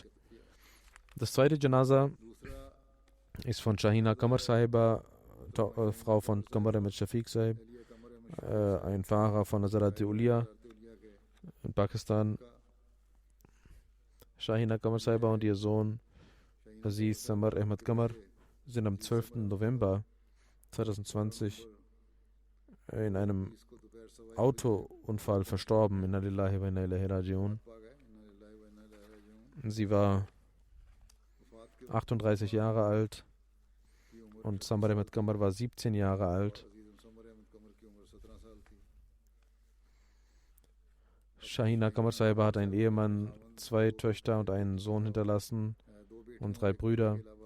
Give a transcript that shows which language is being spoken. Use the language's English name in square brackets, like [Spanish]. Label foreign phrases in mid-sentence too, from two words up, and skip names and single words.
[German] Das zweite Janaza ist von Shahina Qamar Sahiba, Frau von Qamar Ahmed Shafiq Sahib, ein Fahrer von Hazrat Ulia in Pakistan. Shahina Qamar Sahiba und ihr Sohn Aziz Samar Ahmed Qamar sind am 12. November 2020 in einem Autounfall verstorben. [Arabic] إنا لله وإنا إليه راجعون. [German] Sie war 38 Jahre alt und Samar Ahmed Qamar war 17 Jahre alt. Shahina Qamar Sahiba hat einen Ehemann, 2 Töchter und einen Sohn hinterlassen und 3 Brüder.